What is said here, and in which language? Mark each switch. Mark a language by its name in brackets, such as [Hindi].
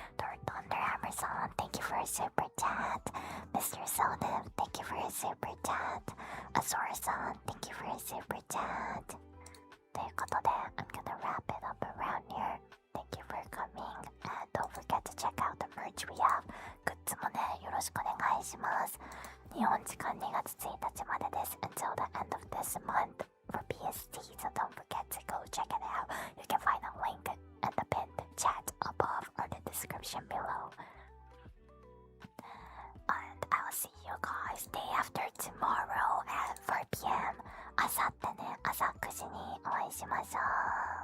[English] Thor Thunderhammer-san, thank you for a super chat. Mr. Zeldiv, thank you for a your super chat. Azora-san, thank you for your super chat. [Japanese] ということで、 [English] I'm gonna wrap it up around here. Thank you for coming, and don't forget to check out the merch we have. [Japanese] グッズもね、よろしくお願いします。日本時間2月1日までです。 [English] Until the end of this month for PST, so don't forget to go check it out. You can find a link in the pinned chat above or the description below. And I'll see you guys day after tomorrow at 4 p.m. [Japanese] あさってね、朝9時にお会いしましょう。